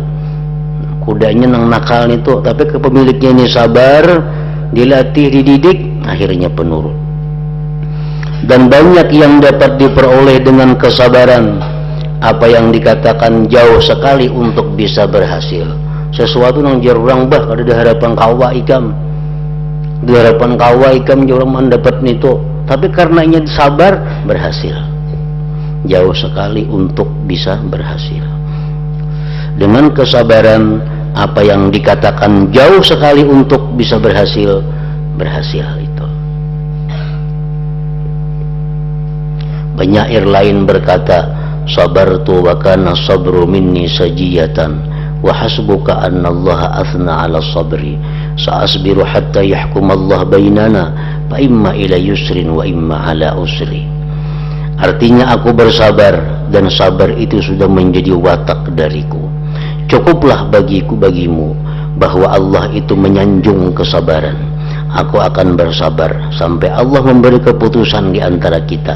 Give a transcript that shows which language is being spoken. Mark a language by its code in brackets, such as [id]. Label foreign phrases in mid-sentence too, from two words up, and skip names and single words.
[id] Kudanya nang nakal itu, tapi kepemiliknya ini sabar, dilatih, dididik, akhirnya penurut. Dan banyak yang dapat diperoleh dengan kesabaran. Apa yang dikatakan jauh sekali untuk bisa berhasil. [bjn] Sesuatu yang jarang bah kada di harapan kawa ikam. Di harapan kawa ikam jarang mendapat itu. [id] Tapi karenanya sabar, berhasil. Jauh sekali untuk bisa berhasil. Dengan kesabaran, apa yang dikatakan jauh sekali untuk bisa berhasil, berhasil itu. Penyair lain berkata, [ar] صبرت وكان الصبر مني سجية وحسبك أن الله أثنى على الصبر سأصبر حتى يحكم الله بيننا فإما إلى يسر وإما على عسر. [id] Artinya aku bersabar dan sabar itu sudah menjadi watak dariku. Cukuplah bagimu bahwa Allah itu menyanjung kesabaran. Aku akan bersabar sampai Allah memberi keputusan di antara kita.